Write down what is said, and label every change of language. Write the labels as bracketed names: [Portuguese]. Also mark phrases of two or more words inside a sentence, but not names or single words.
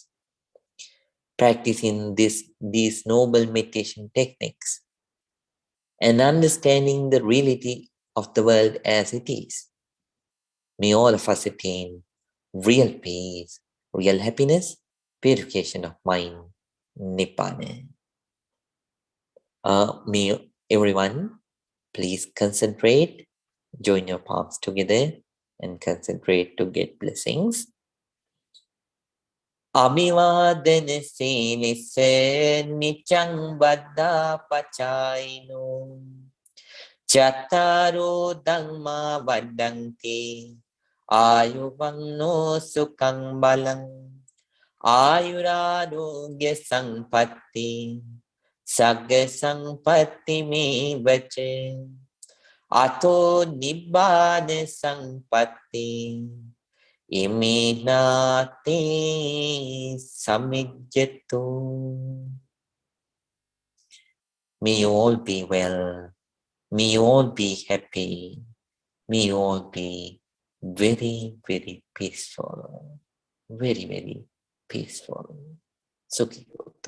[English] Practicing these noble meditation techniques and understanding the reality of the world as it is, may all of us attain real peace, real happiness, purification of mind, Nibbana. May everyone please concentrate, join your palms together and concentrate to get blessings. [Pali] Abhivadana silisse nichang baddha pachaino chattaro dhamma vaddanti ayuvanno sukhang balang ayurarogya sampatti sagga sampatti me vache ato nibbana sampatti iminati samijjatu. [English] May you all be well. May you all be happy. May you all be very, very peaceful. Very, very peaceful. [Pali] Sukhi Hotu.